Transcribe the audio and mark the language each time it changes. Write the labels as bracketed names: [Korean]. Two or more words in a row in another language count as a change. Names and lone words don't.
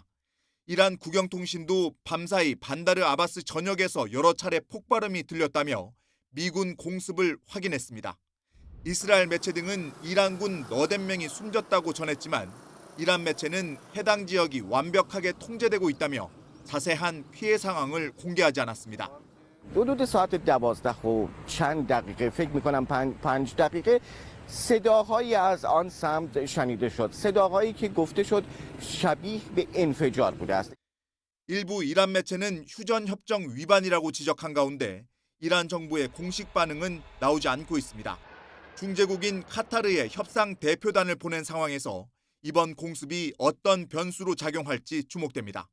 [Korean] 이란 국영통신도 밤사이 반다르 아바스 전역에서 여러 차례 폭발음이 들렸다며 미군 공습을 확인했습니다. 이스라엘 매체 등은 이란군 80명이 숨졌다고 전했지만 이란 매체는 해당 지역이 완벽하게 통제되고 있다며 자세한 피해 상황을 공개하지 않았습니다. [Persian] حدود ساعت 12 و چند دقیقه فکر می‌کنم 5 دقیقه صداهایی از آن سمت شنیده شد. صداهایی که گفته شد شبیه به انفجار بوده است. [Korean] 일부 이란 매체는 휴전 협정 위반이라고 지적한 가운데 이란 정부의 공식 반응은 나오지 않고 있습니다. 중재국인 카타르에 협상 대표단을 보낸 상황에서 이번 공습이 어떤 변수로 작용할지 주목됩니다.